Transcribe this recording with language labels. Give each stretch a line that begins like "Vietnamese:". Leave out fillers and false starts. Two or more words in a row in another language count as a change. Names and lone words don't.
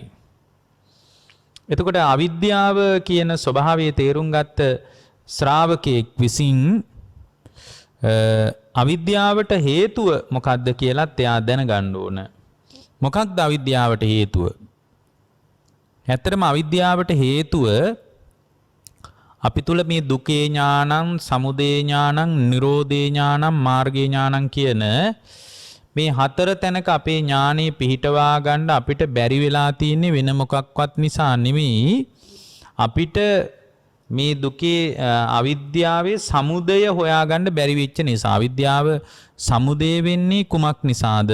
Sinhala: එතකොට අවිද්‍යාව කියන ස්වභාවයේ තේරුම් ගත්ත ශ්‍රාවකෙක් විසින් අවිද්‍යාවට හේතුව මොකක්ද කියලාත් එයා දැනගන්න ඕන. මොකක්ද අවිද්‍යාවට හේතුව? ඇත්තටම අවිද්‍යාවට හේතුව අපි තුල මේ දුකේ ඥානං,
Pali: සමුදය ඥානං, නිරෝධේ ඥානං, මාර්ගේ ඥානං
Sinhala: කියන මේ හතර තැනක අපේ ඥානෙ පිහිටවා ගන්න අපිට බැරි වෙලා තියෙන්නේ වෙන මොකක්වත් නිසා නෙමෙයි. අපිට මේ දුකේ අවිද්‍යාවේ සමුදය හොයාගන්න බැරි වෙච්ච නිසා. අවිද්‍යාව සමුදය වෙන්නේ කුමක් නිසාද?